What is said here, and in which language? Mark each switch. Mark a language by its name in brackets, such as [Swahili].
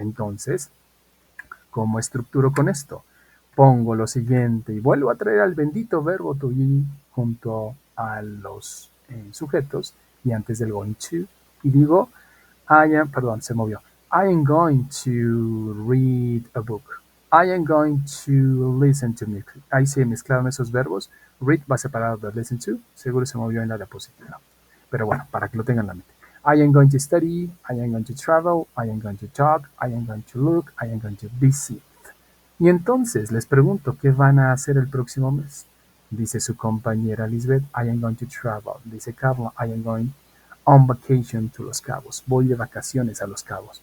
[Spanish] Entonces, ¿cómo estructuro con esto? Pongo lo siguiente y vuelvo a traer al bendito verbo to be junto a los sujetos y antes del going to y digo, perdón, se movió. [English] I am going to read a book. I am going to listen to music. [Spanish] Ahí se mezclaron esos verbos. Read va separado de listen to. Seguro se movió en la diapositiva. pero bueno, para que lo tengan en la mente. [English] I am going to study, I am going to travel, I am going to talk, I am going to look, I am going to visit. [Spanish] Y entonces les pregunto, ¿qué van a hacer el próximo mes? Dice su compañera [English] Lisbeth, I am going to travel. Dice Carla, I am going on vacation to Los Cabos. [Spanish] Voy de vacaciones a Los Cabos.